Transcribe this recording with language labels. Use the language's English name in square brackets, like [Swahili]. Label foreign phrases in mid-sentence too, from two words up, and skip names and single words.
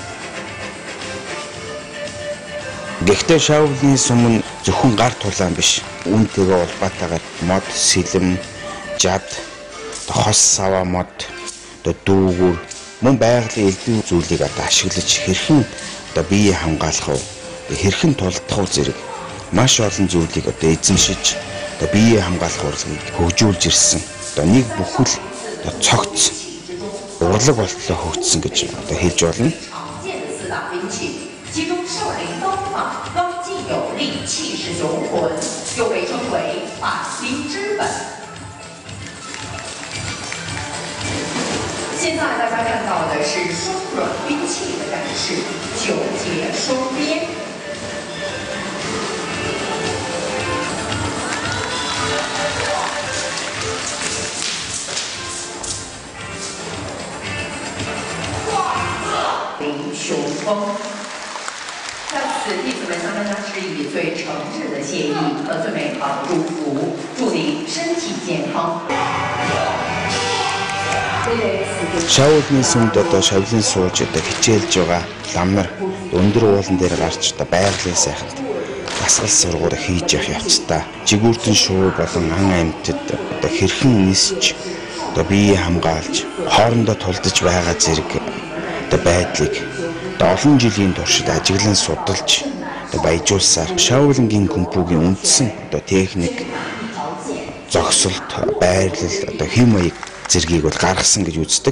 [Mongolian] Гэхдээ Шаолин сум нь зөвхөн гар тулаан биш, үүнтэйгээ улбаатайгаар мод, сэлэм, жад, хос сава мод, дүүгүр мөн байгалийн элдв зүйлийг одоо ашиглаж хэрхэн одоо бие хамгаалах уу, хэрхэн тулдах уу зэрэг маш олон зүйлийг одоо эзэмшиж одоо бие хамгаалах урлагийг хөгжүүлж ирсэн. Одоо нэг бүхэл одоо цогц урлаг болтлоо хөгжсөн гэж одоо хэлж болно. [Chinese] 其中少林刀法刚劲有力，气势雄浑，又被称为法心之本。现在大家看到的是双软兵器的展示，九节双鞭。凌雄风。在此，弟子们向大家致以最诚挚的谢意和最美好的祝福，祝您身体健康。 [Mongolian] Шаолин сүмд одоо шавлын сууж одоо хичээлж байгаа лам нар өндөр уулан дээр гарч одоо байгалийн сайханд дасгал сургууль хийж явах явцдаа жигүүртэн шуу болон ан амьтад одоо хэрхэн нисч одоо бие хамгаалж хоорондоо тулдаж байгаа зэрэг одоо байдлыг олон жилийн туршид ажиглан судалж баяжуулсаар Шаолингийн гүмпүгийн үндсэн одоо техник, зогсолт, байрлал, одоо хэм маяг зэргийг бол гаргасан гэж үздэг.